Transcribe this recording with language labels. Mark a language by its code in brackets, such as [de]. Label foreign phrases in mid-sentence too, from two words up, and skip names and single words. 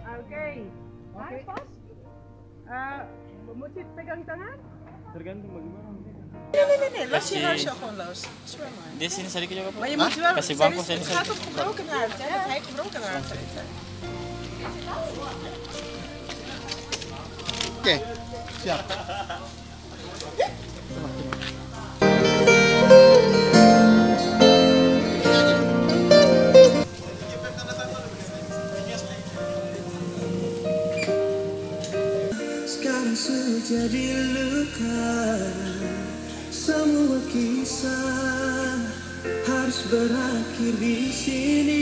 [id] Oke. [nl] Moet je het [id] pegang tangan? Tergantung bagaimana. [nl] Nee, los je hartje gewoon los. [id] Di sini sedikit juga, Pak. [nl] Maar je moet wel, [id] Kasih bangku [nl] het gaat om gebroken hart, hè? Dat hij gebroken hart heeft. [id] Oke, siap. Sekarang sudah jadi luka, semua kisah harus berakhir di sini.